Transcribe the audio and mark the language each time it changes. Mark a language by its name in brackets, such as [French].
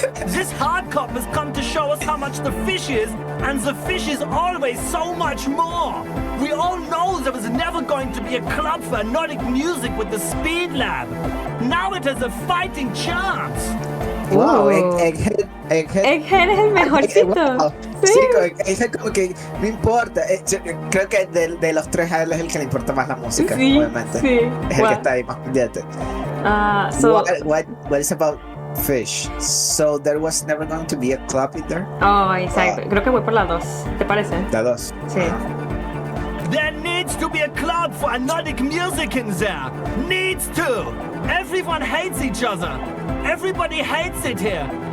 [English] This hard cop has come to show us how much the fish is, and the fish is always so much more. We all know there was never going to be a club for anodic music with the Speed Lab. Now it has a fighting chance. Wow, Egghead. [Spanish] Egghead es el mejorcito. Wow. Sí. Sí, Egghead como que no importa. Yo creo que de los tres a él es el que le importa más la música, Sí, obviamente. sí. Es el que está ahí más pendiente. [English] So, What is about fish? So there was never going to be a club in there? [Spanish] oh, exacto. Creo que voy por la 2. ¿Te parece? La 2. Sí. [English] There needs to be a club for anodic music in there. Needs to. Everyone hates each other. Everybody hates it here.